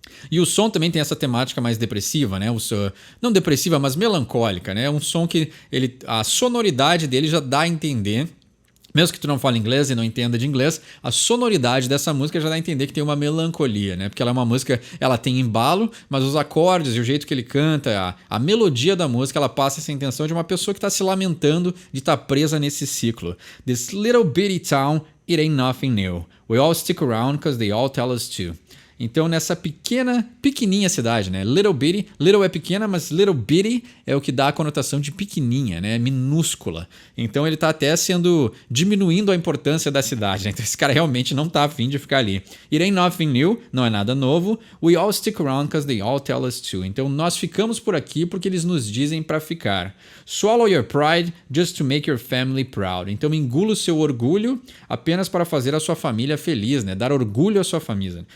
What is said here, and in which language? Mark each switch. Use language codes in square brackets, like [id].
[pt] E o som também tem essa temática mais depressiva, né? Não depressiva, mas melancólica, né? Um som que a sonoridade dele já dá a entender, mesmo que tu não fale inglês e não entenda de inglês, a sonoridade dessa música já dá a entender que tem uma melancolia, né? Porque ela é uma música, ela tem embalo, mas os acordes e o jeito que ele canta, a melodia da música, ela passa essa intenção de uma pessoa que está se lamentando de estar presa nesse ciclo. [en] This little bitty town, it ain't nothing new. We all stick around because they all tell us to. [pt] Então, nessa pequenininha cidade, né? Little bitty, little é pequena, mas little bitty é o que dá a conotação de pequenininha, né? Minúscula. Então, ele tá até diminuindo a importância da cidade, né? Então, esse cara realmente não tá afim de ficar ali. [en] It ain't nothing new, [pt] não é nada novo. [en] We all stick around because they all tell us to. [pt] Então, nós ficamos por aqui porque eles nos dizem para ficar. [en] Swallow your pride just to make your family proud. [pt] Então, engula o seu orgulho apenas para fazer a sua família feliz, né? Dar orgulho à sua família.